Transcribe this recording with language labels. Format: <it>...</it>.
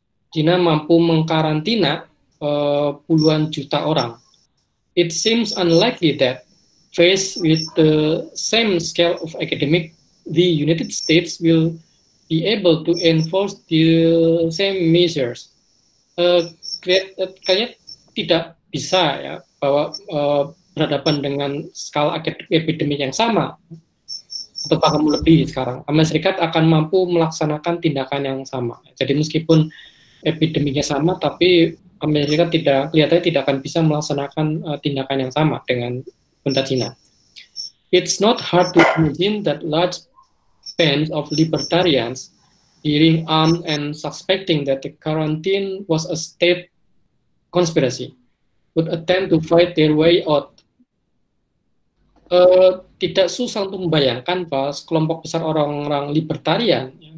<id>China mampu mengkarantina puluhan juta orang.</id> <en>It seems unlikely that, faced with the same scale of epidemic, the United States will be able to enforce the same measures.</en> <id>Kayaknya tidak bisa ya, bahwa berhadapan dengan skala epidemik yang sama atau bahkan lebih sekarang, Amerika Serikat akan mampu melaksanakan tindakan yang sama. Jadi meskipun epidemiknya sama, tapi Amerika kelihatannya tidak akan bisa melaksanakan tindakan yang sama dengan pemerintah Cina.</id> <en>It's not hard to imagine that large bands of libertarians, hearing armed and suspecting that the quarantine was a state conspiracy, would attempt to fight their way out.</en> <id>Tidak susah untuk membayangkan bahwa sekelompok besar orang-orang libertarian</id>